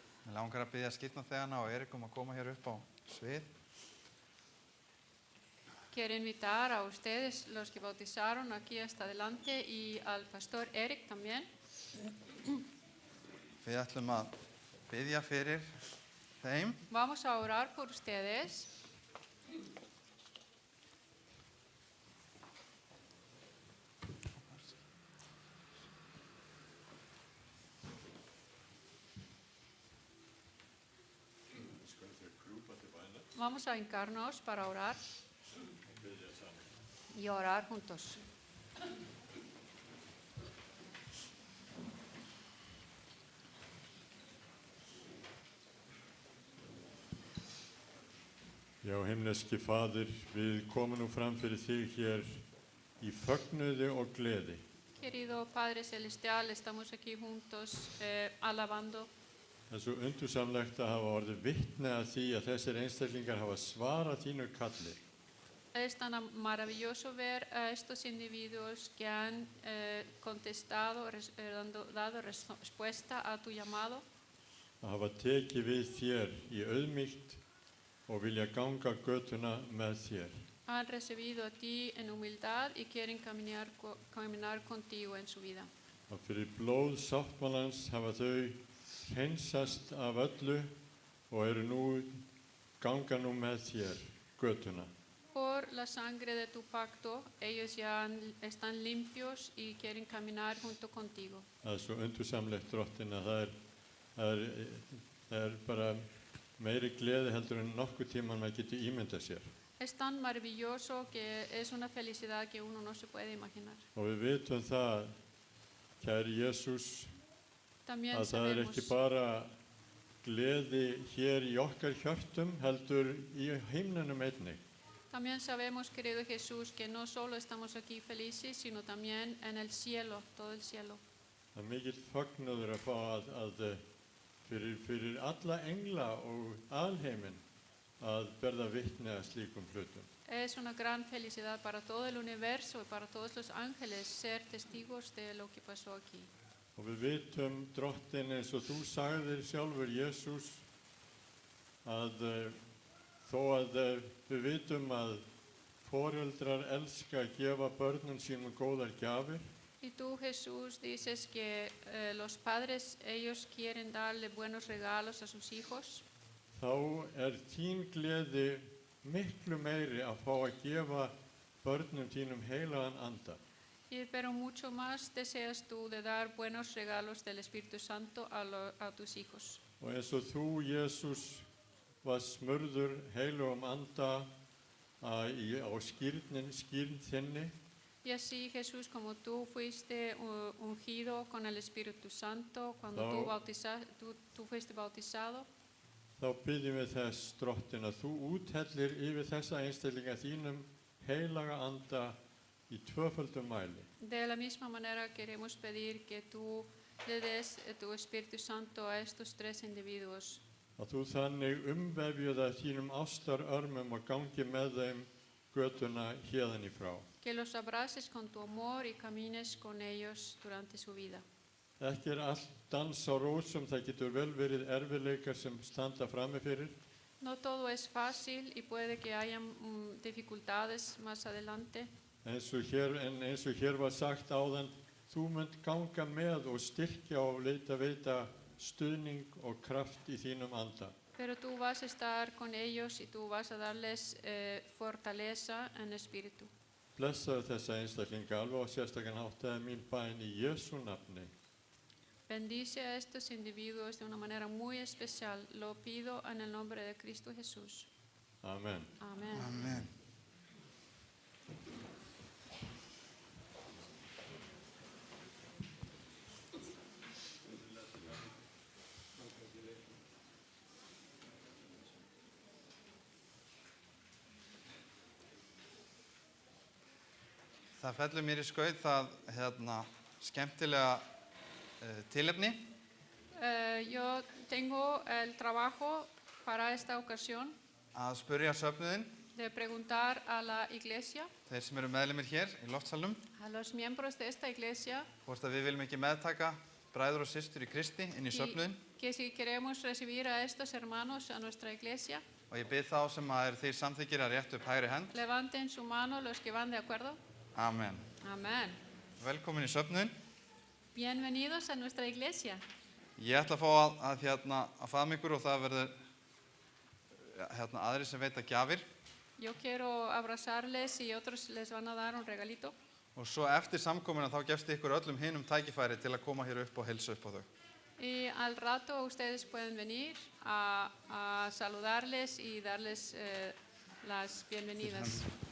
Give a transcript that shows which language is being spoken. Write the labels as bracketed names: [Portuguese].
[Icelandic] Langar að biðja skírnarþegana og Erik að koma hér upp á svið. [Spanish] Quiero invitar a ustedes, los que bautizaron aquí hasta adelante, y al pastor Eric también. [Icelandic] Við ætlum að biðja fyrir þeim. [Spanish] Vamos a orar por ustedes. Vamos a hincarnos para orar y orar juntos. [Icelandic] Já, himneski Faðir, við komum nú fram fyrir þig hér í fögnuði og gleði. [Spanish] Querido Padre Celestial, estamos aquí juntos alabando. [Icelandic] Það er svo undursamlegt að hafa orðið vitni að því að þessir einstaklingar hafa svarað þínu kalli. [Spanish] Es tan maravilloso ver a estos individuos que han contestado, dado respuesta a tu llamado. [Icelandic] Að hafa tekið við þér í auðmýkt og vilja ganga götuna með þér. [Spanish] Han recibido a ti en humildad y quieren caminar contigo en su vida. [Icelandic] Og fyrir blóð sáttmálans hafa þau hreinsast af öllu og eru nú ganga nú með þér götuna. [Spanish] Por la sangre de tu pacto, ellos ya están limpios y quieren caminar junto contigo. [Icelandic] Það er svo undursamlegt drottin að það er bara meiri gleði heldur en nokkuð tíman maður getur ímyndað sér. [Spanish] Es tan maravilloso que es una felicidad que uno no se puede imaginar. [Icelandic] Og við vitum það, kæri Jesús, [Spanish] También [Icelandic] að það er ekki bara gleði hér í okkar hjörtum, heldur í himninum einnig. [Spanish] También sabemos, querido Jesús, que no solo estamos aquí felices, sino también en el cielo, todo el cielo. [Icelandic] Það er mikill fagnaður að fá fyrir alla engla og alheiminn að verða vitni að slíkum hlutum. [Spanish] Es una gran felicidad para todo el universo y para todos los ángeles ser testigos de lo que pasó aquí. [Icelandic] Og við vitum, drottin, eins og þú sagðir sjálfur, Jesús, að þó að við vitum að foreldrar elska að gefa börnum sínum góðar gjafir, [Spanish] Y tú, Jesús, dices que los padres, ellos quieren darle buenos regalos a sus hijos. [Icelandic] þá þín gleði miklu meiri að fá að gefa börnum þínum heilagan anda. [Spanish] Pero mucho más deseas tú de dar buenos regalos del Espíritu Santo a tus hijos. [Icelandic] Og eins og þú, Jesús, var smurður heilugum anda á skírn þinni, [Spanish] Y así, Jesús, como tú fuiste ungido con el Espíritu Santo cuando tú fuiste bautizado, [Icelandic] þá byggjum við þess, drottin, að þú úthellir yfir þessa einstaklinga þínum heilaga anda í tvöföldum mæli. [Spanish] de la misma manera queremos pedir que tú le des tu Espíritu Santo a estos tres individuos. [Icelandic] Að þú þannig umvefjuð að þínum ástarörmum og gangi með þeim götuna héðan í frá. [Spanish] Que los abraces con tu amor y camines con ellos durante su vida. [Icelandic] Ekki allt dans á rósum, það getur vel verið erfiðleikar sem standa frammi fyrir. [Spanish] No todo es fácil y puede que haya dificultades más adelante. [Icelandic] Eins og hér var sagt áðan, þú munt ganga með og styrkja og veita stuðning og kraft í þínum anda. [Spanish] Pero tú vas a estar con ellos y tú vas a darles fortaleza en espíritu. [Icelandic] Blessaðu þessa einstaklinga alveg og sérstakann hátt, það er mín bæn í Jesú nafni. [Spanish] Bendice a estos individuos de una manera muy especial. Lo pido en el nombre de Cristo Jesús. [Icelandic] Amen. [Spanish] Amén. [Icelandic] Amen. Það fellur mér í skaut það skemmtilega tilefni [Spanish] Yo tengo el trabajo para esta ocasión [Icelandic] að spyrja söfnuðinn, [Spanish] de preguntar a la iglesia, [Icelandic] þeir sem eru meðlimir hér í loftsalnum, [Spanish] a los miembros de esta iglesia, [Icelandic] hvort að við viljum ekki meðtaka bræður og systur í Kristi inn í söfnuðinn. [Spanish] que si queremos recibir a estos hermanos a nuestra iglesia, [Icelandic] Og ég bið þá sem að þeir samþykir að rétta upp hægri hönd. [Spanish] levanten su mano los que van de acuerdo. [Icelandic] Amen. [Spanish] Amén. [Icelandic] Velkomin í söfnuðinn. [Spanish] Bienvenidos a nuestra iglesia. [Icelandic] Ég ætla að fá að faðma ykkur og það verður aðrir sem veita gjafir. [Spanish] Yo quiero abrazarles y otros les van a dar un regalito. [Icelandic] Og svo eftir samkomuna þá gefst ykkur öllum hinum tækifæri til að koma hér upp og heilsa upp á þau. [Spanish] Y al rato ustedes pueden venir a saludarles y darles las bienvenidas.